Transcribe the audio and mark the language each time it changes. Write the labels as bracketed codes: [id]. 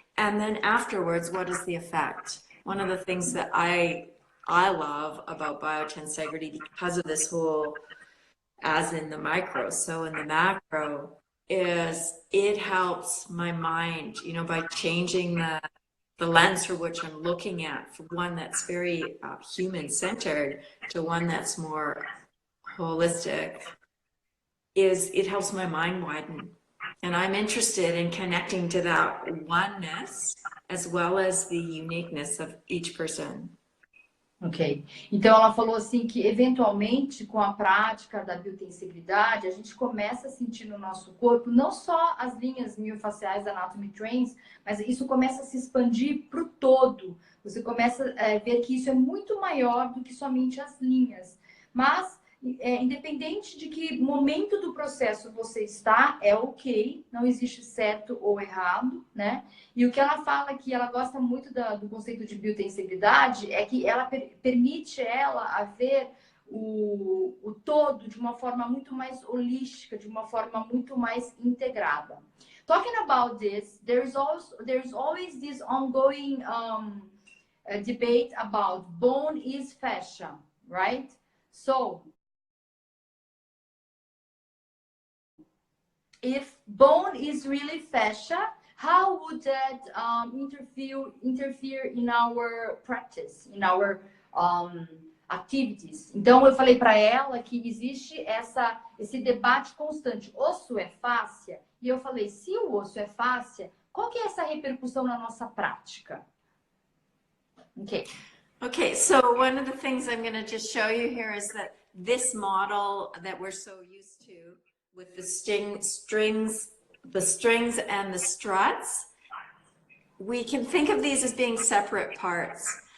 [en] And then afterwards, what is the effect? One of the things that I love about biotensegrity, because of this whole, as in the micro, so in the macro, is it helps my mind, you know, by changing the lens for which I'm looking at, from one that's very human-centered to one that's more holistic, is it helps my mind widen. And I'm interested in connecting to that oneness as well as the uniqueness of each person. Ok. [pt] Então, ela falou assim que, eventualmente, com a prática da biotensegridade, a gente começa a sentir no nosso corpo não só as linhas miofaciais da Anatomy Trains, mas isso começa a se expandir para o todo. Você começa a ver que isso é muito maior do que somente as linhas. Mas, independente de que momento do processo você está, é ok, não existe certo ou errado, né? E o que ela fala que ela gosta muito do conceito de biotensegridade é que ela permite ela a ver o todo de uma forma muito mais holística, de uma forma muito mais integrada. [en] Talking about this, there's always this ongoing debate about bone is fascia, right? So, if bone is really fascia, how would that interfere in our practice, in our activities? [pt] Então, eu falei para ela que existe esse debate constante. Osso é fáscia? E eu falei, se o osso é fáscia, qual que é essa repercussão na nossa prática? [en] Okay. Okay, so one of the things I'm going to just show you here is that this model that we're so used to, with the strings and the struts, we can think of these as being separate parts.